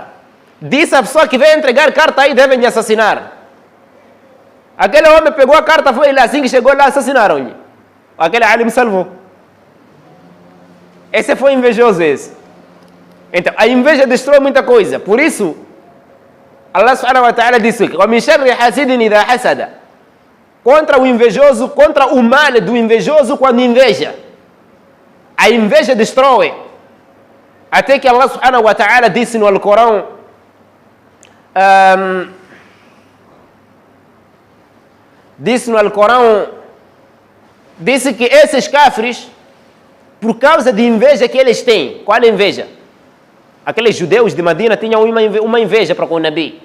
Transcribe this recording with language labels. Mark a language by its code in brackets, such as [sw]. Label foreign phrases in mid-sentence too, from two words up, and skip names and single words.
[pt] Disse a pessoa que veio entregar carta aí, devem lhe assassinar. Aquele homem pegou a carta, foi lá, assim que chegou lá, assassinaram-lhe. Aquele alim salvou. Esse foi invejoso, esse. Então, a inveja destrói muita coisa. Por isso, [ar] الله سبحانه وتعالى disse, وَمِنْ شَرِّ حَاسِدٍ إِذَا حَسَدَ. [pt] Contra o invejoso, contra o mal do invejoso quando inveja. A inveja destrói. Até que [ar] الله سبحانه وتعالى [pt] disse no Alcorão, disse que esses cafres, por causa de inveja que eles têm, qual é a inveja? Aqueles judeus de Medina tinham uma inveja para com o Nabi.